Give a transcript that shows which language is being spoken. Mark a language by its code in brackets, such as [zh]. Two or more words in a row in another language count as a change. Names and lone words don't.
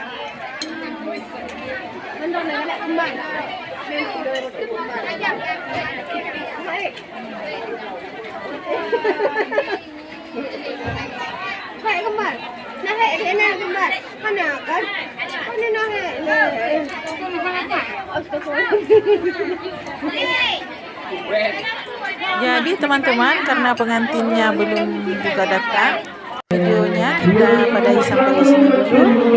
[vi] Bên đó này lại không mạnh. Bên kia đây một cái [id] Kayak kembar. Nah, kayak dia kembar. Mana kan? Mana nah Jadi teman-teman, karena pengantinnya belum juga datang, videonya kita padahi sampai di sini dulu.